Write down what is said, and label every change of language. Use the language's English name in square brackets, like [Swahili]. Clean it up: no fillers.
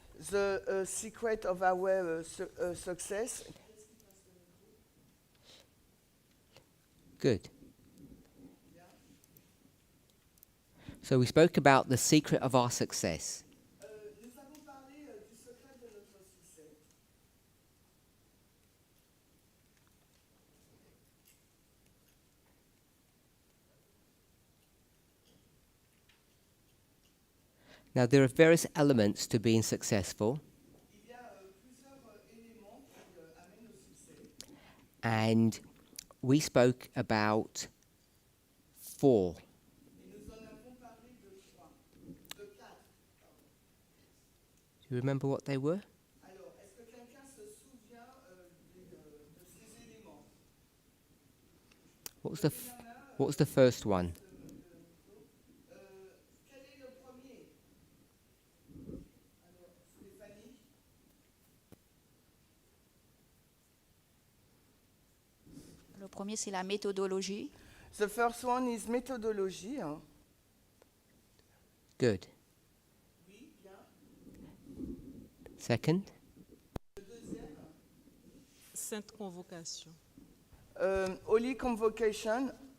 [English] The secret of our success. Good. So we spoke about the secret of our success. [French] Nous avons parlé du secret de notre succès. [English] Now, there are various elements to being successful. [French] Il y a plusieurs éléments qui amènent au succès. [English] And we spoke about 4. [French] Et nous en avons parlé de 4. [English] Do you remember what they were? [French] Alors, est-ce que quelqu'un se souvient de ces éléments? [English] What was the first one? [French] Quel est le premier? Alors, Stéphanie? Le premier, c'est la méthodologie. [English] The first one is methodology. Good. [French] Oui, bien. [English] Second? [French] Le deuxième? Sainte Convocation. [English] Holy Convocation.